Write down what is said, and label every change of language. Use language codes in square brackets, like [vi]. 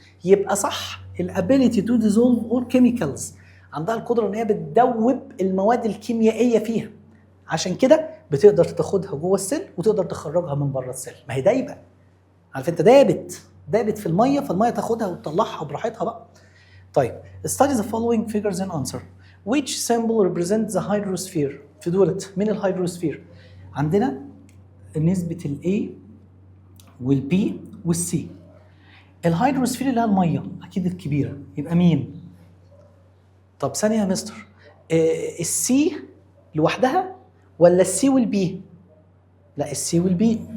[ar] يبقى صح [en] الابيليتي to dissolve all chemicals, [ar] عندها القدره ان هي بتدوب المواد الكيميائيه فيها، عشان كده بتقدر تاخدها جوه السيل وتقدر تخرجها من بره السيل. ما هي دايبه، عارف انت، دابت في الميه، فالميه تاخدها وتطلعها براحتها بقى. [en] طيب study the following figures and answer. which symbol represents the hydrosphere؟ [ar] في دولت من الهيدروسفير عندنا نسبه الاي والبي والسي. الهيدروسفير اللي هي الميه اكيد الكبيره، يبقى مين؟ طب ثانيه يا مستر، السي لوحدها ولا السي والبي؟ لا السي والبي.